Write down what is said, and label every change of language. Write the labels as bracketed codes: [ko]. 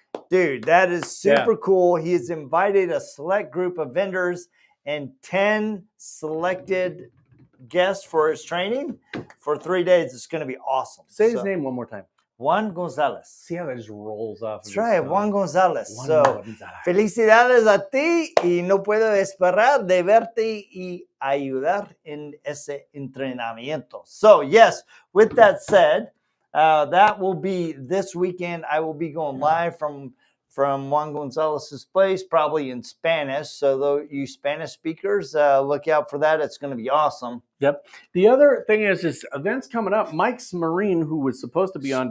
[en] Dude, that is super cool. He has invited a select group of vendors and 10 selected guests for his training for 3 days. It's going to be awesome. Say his name one more time. Juan Gonzalez. See how that just rolls off. That's right, Juan Gonzalez. Gonzalez. [es] Felicidades a ti y no puedo esperar de verte y ayudar en ese entrenamiento. [en] So, yes, with that said, that will be this weekend. I will be going live from Juan Gonzalez's place, probably in Spanish. So, though you Spanish speakers, look out for that. It's going to be awesome. Yep. The other thing is events coming up. Mike's Marine, who was supposed to be on